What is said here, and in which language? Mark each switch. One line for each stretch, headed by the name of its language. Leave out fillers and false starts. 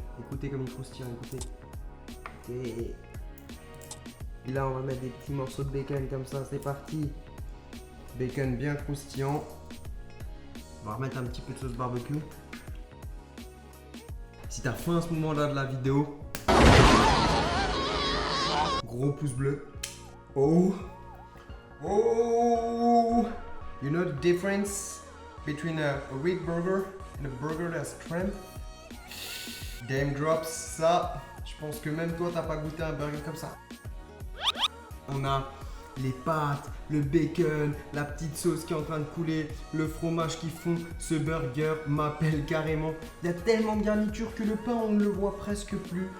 French: Écoutez comme il croustille, écoutez. Et là, on va mettre des petits morceaux de bacon comme ça. C'est parti. Bacon bien croustillant. On va remettre un petit peu de sauce barbecue. Si t'as faim à ce moment-là de la vidéo, gros pouce bleu.
English: Oh, you know the difference between a weak burger and a burger that's strength?
French: Game drops, ça, je pense que même toi t'as pas goûté un burger comme ça. On a les pâtes, le bacon, la petite sauce qui est en train de couler, le fromage qui fond. Ce burger m'appelle carrément. Il y a tellement de garniture que le pain on ne le voit presque plus.